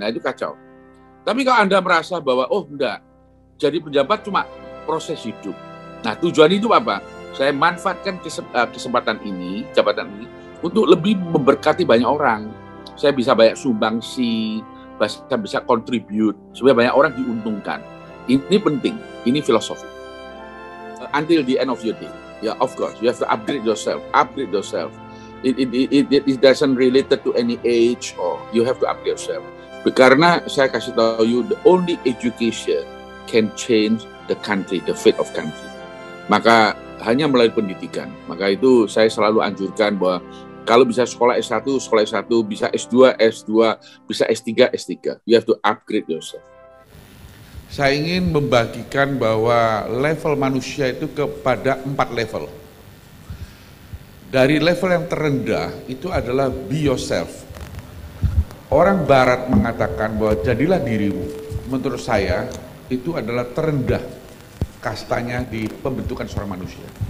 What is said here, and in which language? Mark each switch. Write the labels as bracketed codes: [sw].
[id] Nah, itu kacau. Tapi kalau Anda merasa bahwa, oh enggak, jadi pejabat cuma proses hidup. Nah, tujuan hidup apa? Saya manfaatkan kesempatan ini, jabatan ini, untuk lebih memberkati banyak orang. Saya bisa banyak sumbangsi, saya bisa contribute, supaya banyak orang diuntungkan. Ini penting, ini filosofi. [en] Until the end of your day, yeah, of course, you have to upgrade yourself. It doesn't related to any age, or you have to upgrade yourself. [id] Karena saya kasih tahu you, [en] the only education can change the country, the fate of country. [id] Maka hanya melalui pendidikan. Maka itu saya selalu anjurkan bahwa Kalau bisa sekolah S1, sekolah S1, bisa S2, S2, bisa S3, S3. [en] You have to upgrade yourself. [id] Saya ingin membagikan bahwa level manusia itu kepada 4 level. Dari level yang terendah itu adalah [en] be yourself. [id] Orang barat mengatakan bahwa jadilah dirimu. Menurut saya itu adalah terendah kastanya di pembentukan seorang manusia.